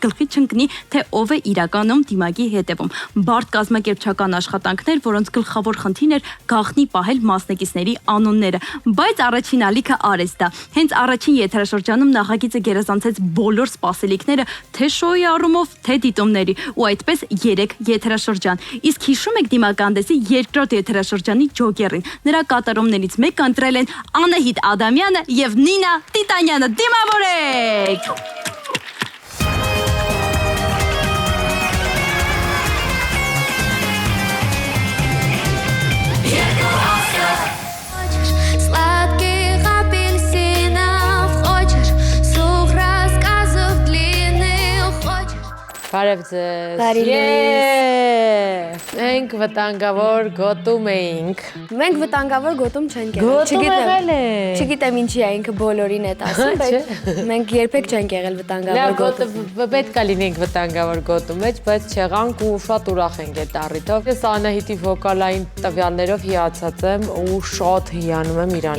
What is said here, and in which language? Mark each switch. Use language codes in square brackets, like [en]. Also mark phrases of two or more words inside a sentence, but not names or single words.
[hy] գլխի չընկնի, թե ով է իրականում դիմակի հետևում։ Բարդ կազմակերպչական աշխատանքներ, որոնց գլխավոր խնդիրն էր գաղտնի պահել մասնակիցների անունները, բայց առաջին ալիքը արեց դա։ Հենց առաջին եթերաշրջանում նախագիծը գերազանցեց բոլոր սպասելիքները, թե շոուի առումով, թե դիտումների, ու այդպես 3 եթերաշրջան։ Իսկ հիշում եք դիմականդեսի երկրորդ եթերաշրջանի ջոկերին։ Նրա կատարումներից մեկը ընտրել են Անահիտ Ադամյանը եւ Նինա Տիտանյանը, դիմավորեք։ [ru] Сладких апельсинов хочешь, слух рассказов длинных хочешь. [hy] Բարև ձեզ։ Մենք վտանգավոր գոտում էինք։ Մենք վտանգավոր գոտում չենք Գոտում եղել է։ Չգիտեմ ինչի է ինքը բոլորին է ասում, բայց մենք երբեք չենք եղել վտանգավոր գոտում։ Պետք է լինենք վտանգավոր գոտու մեջ, բայց չեղանք ու շատ ուրախ ենք այդ առիթով։ Ես Անահիտի վոկալային տվյալներով հիացած եմ ու շատ հիանում եմ իրան։